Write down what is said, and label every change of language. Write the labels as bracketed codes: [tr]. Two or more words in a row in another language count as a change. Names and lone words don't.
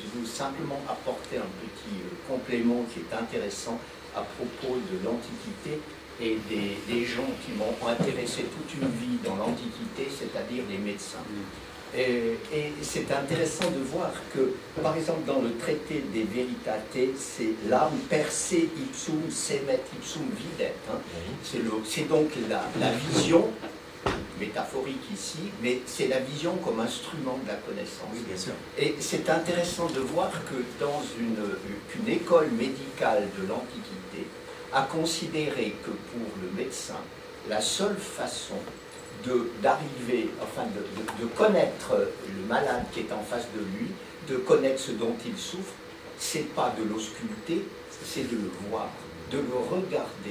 [fr] Je veux simplement apporter un petit complément qui est intéressant. à propos de l'Antiquité et des gens qui m'ont intéressé toute une vie dans l'Antiquité, c'est-à-dire les médecins. Et c'est intéressant de voir que, par exemple, dans le traité des Veritate, c'est l'âme [la] per se ipsum semet ipsum videt. [fr] Hein. C'est donc la vision métaphorique ici, mais c'est la vision comme instrument de la connaissance. Oui, bien sûr. Et c'est intéressant de voir que dans qu'une école médicale de l'Antiquité a considéré que pour le médecin, la seule façon d'arriver, enfin de connaître le malade qui est en face de lui, de connaître ce dont il souffre, c'est pas de l'ausculter, c'est de le voir, de le regarder.